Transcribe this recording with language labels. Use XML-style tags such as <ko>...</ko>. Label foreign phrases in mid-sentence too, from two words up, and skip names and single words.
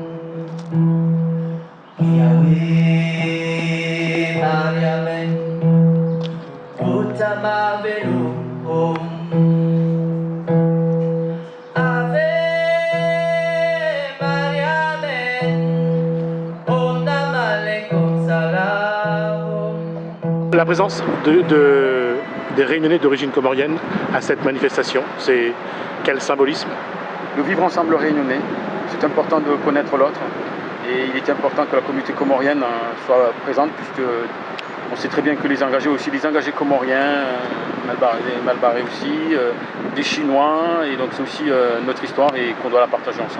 <fr>Yahweh Mariamen Utama Velu Om Ave Mariamen Om Namah Alaikum Salam. La présence de des Réunionnais d'origine comorienne à cette manifestation? C'est quel symbolisme? Le vivre ensemble réunionnais, c'est important de connaître l'autre et il est important que la communauté comorienne soit présente puisque on sait très bien que les engagés comoriens, Malbarré aussi, des Chinois, et donc c'est aussi notre histoire et qu'on doit la partager ensemble.</fr>